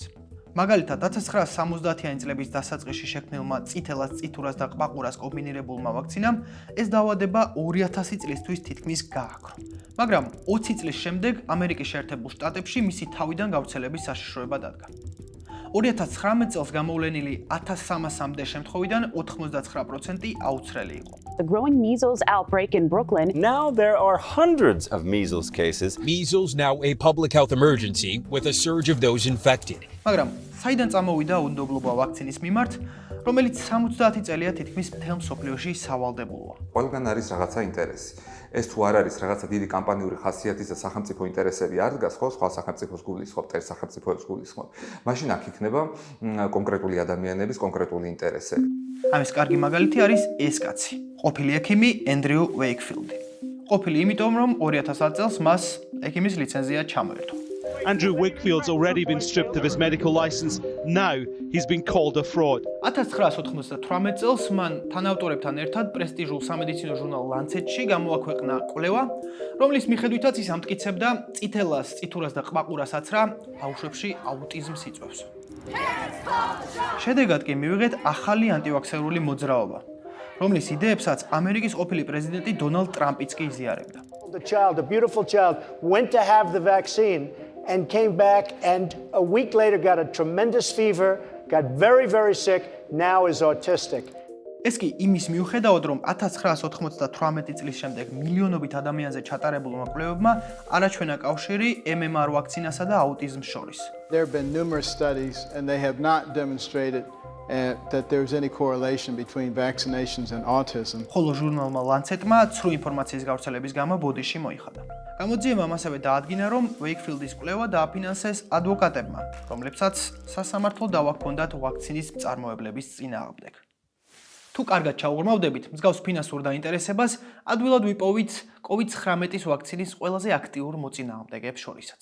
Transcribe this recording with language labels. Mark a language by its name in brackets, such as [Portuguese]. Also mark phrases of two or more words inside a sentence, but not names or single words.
[Georgian] მაგალითად, 1970-იანი წლების დასაწყისში შექმნილმა წითელას, წითურას და ყბაყურას კომბინირებულმა ვაქცინამ ეს დაავადება 2000 წლისთვის თითქმის გააქრო. მაგრამ 20 წლის შემდეგ ამერიკის შეერთებულ შტატებში მისი თავიდან გავრცელების საშიშროება დადგა. 2019 წელს გამოვლენილი 1300-მდე შემთხვევიდან 99% აუცრელი იყო. [English] The growing measles outbreak in Brooklyn. Now there are hundreds of measles cases. Measles now a public health emergency with a surge of those infected. [Georgian] მაგრამ საიდან წამოვიდა უნდობლობა ვაქცინის მიმართ, რომელიც 70 წელია თითქმის მთელ მსოფლიოში სავალდებულოა? ყველგან არის რაღაცა ინტერესი. ეს თუ არ არის რაღაცა დიდი კამპანიური ხასიათის და სახელმწიფო ინტერესები არ დგას, ხო, სხვა სახელმწიფოს გულისხმობ, ერთ სახელმწიფოს გულისხმობ. მაშინ აქ იქნება კონკრეტული ადამიანების კონკრეტული ინტერესები. ამის კარგი მაგალითი არის ეს კაცი, ყოფილი ექიმი ენდრიუ ვეიკფილდი. ყოფილი იმიტომ, რომ 2000 წელს მას ექიმის ლიცენზია ჩამოერთვა. [English] Andrew Wakefield's already been stripped of his medical license. Now he's been called a fraud. [Georgian] 1998 წელს მან თანავტორებთან ერთად პრესტიჟულ სამედიცინო ჟურნალ Lancet-ში გამოაქვეყნა კვლევა, რომლის მიხედვითაც ის ამტკიცებდა წითელას, წითურას და ყბაყურას აცრა ბავშვებში აუტიზმს იწვევს. შედეგად კი მივიღეთ ახალი ანტივაქსერული მოძრაობა, რომლის იდეებსაც ამერიკის ყოფილი პრეზიდენტი დონალდ ტრამპიც კი იზიარებდა. [English] The child, a beautiful child, went to have the vaccine and came back and a week later got a tremendous fever, got very, very sick, now is autistic. [Georgian] ეს კი იმის მიუხედავად, რომ 1998 წლის შემდეგ მილიონობით ადამიანზე ჩატარებულმა კვლევებმა არაჩვენა კავშირი MMR ვაქცინასა და აუტიზმს შორის. [English] There have been numerous studies and they have not demonstrated that there's any correlation between vaccinations and autism. [Georgian] ხოლო ჟურნალმა Lancet-მა ცრუ ინფორმაციის გავრცელების გამო ბოდიში მოიხადა. გამოძიებამ ასევე დაადგინა, რომ Wakefield-ის კვლევა დააფინანსეს ადვოკატებმა, რომლებსაც სასამართლო დავა ჰქონდათ ვაქცინის მწარმოებლების წინააღმდეგ. თუ კარგად ჩაუღრმავდებით მსგავს ფინანსურ დაინტერესებას, ადვილად ვიპოვით COVID-19 ვაქცინის ყველაზე აქტიურ მოწინააღმდეგეებს შორისაც.